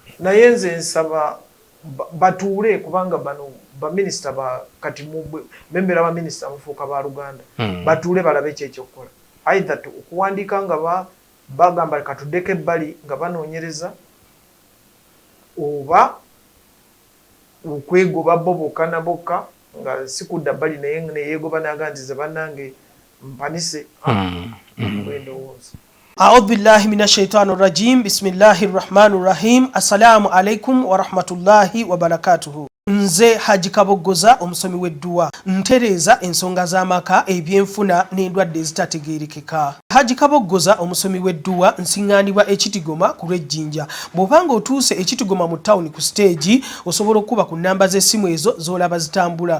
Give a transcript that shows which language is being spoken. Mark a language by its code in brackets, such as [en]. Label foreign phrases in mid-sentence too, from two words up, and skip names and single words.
[lg] Naye nze nsaba batuule kubanga bano baminisita kati bembera baminisita mufuuka ba Luganda batuule balabe ekyekyokukola, either okuwandiika nga bagamba katuddeko ebbali nga banoonyereza oba okwegoba bo bokka na bokka nga sikudda bbali naye neyeegoba n'aganziza bannange mpanise endowooza. [ar] أعوذ بالله من الشيطان الرجيم بسم الله الرحمن الرحيم السلام عليكم ورحمة الله وبركاته. [lg] Nze Haji Kabogoza omusomi w'edduwa ntereza ensonga z'amaka ebyenfuna n'endwadde ezitategeerekeka. Haji Kabogoza omusomi w'edduwa nsiŋŋaanibwa ekitigoma ku lw'ejjinja. Bw'obanga otuuse ekitigoma mu ttawuni ku siteegi osobola okuba ku nnamba z'essimu ezo z'olaba zitambula.